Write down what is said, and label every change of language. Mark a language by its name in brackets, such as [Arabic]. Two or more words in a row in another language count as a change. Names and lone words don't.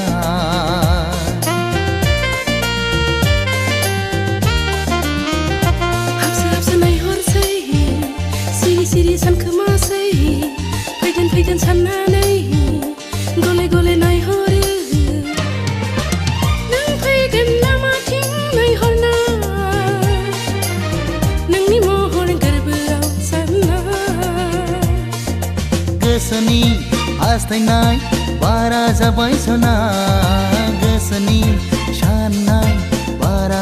[Kok Borok] Hapsa nai horsai Siri san kemasai Paidan sananai Gole nai hore Nang paidan nama ting nai horna Nang ni mohon garbuau sana [Bodo] गोसोनि हास्थायनाय बारा जाबाय सना गोसोनि साननाय बारा